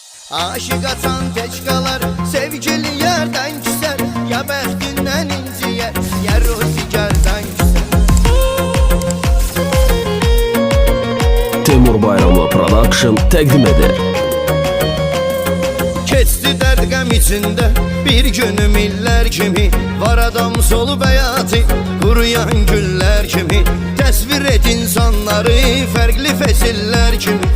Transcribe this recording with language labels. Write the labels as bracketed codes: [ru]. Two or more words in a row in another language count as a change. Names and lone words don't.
[az] Aşık atan teçkalar sevgili yerden küser. Ya bəxtindən inciyər, ya ruzigardan küser. Temur Bayramlı Production təqdim edir. Keçdi dərd qəm içində bir günüm illər kimi. Var adam solub həyatı quruyan güllər kimi. Təsvir et insanları fərqli fəsillər kimi.